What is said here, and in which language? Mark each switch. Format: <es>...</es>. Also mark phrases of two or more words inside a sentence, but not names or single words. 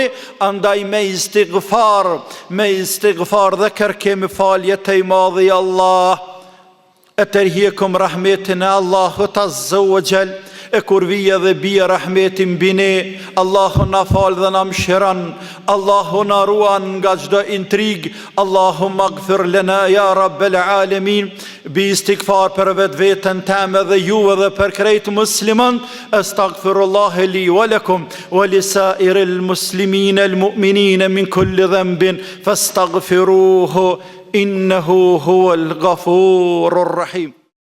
<sq>Andaj me istighfar dhe kërkemi falje të i madhi Allah, e tërhikum rahmetin e Allahut</sq> <ar>عز وجل.</ar> <sq>E kur vije dhe bie rahmetin bine, Allahu na fal dhe na mshiran, Allahu na ruan nga çdo intrig.</sq> <ar>اللهم اغفر لنا يا رب العالمين.</ar> <sq>Bi istighfar për vetveten teme dhe juve dhe për krejt musliman.</sq> <ar>أستغفر الله لي ولكم ولسائر المسلمين المؤمنين من كل ذنب فاستغفروه إنه هو الغفور الرحيم.</ar>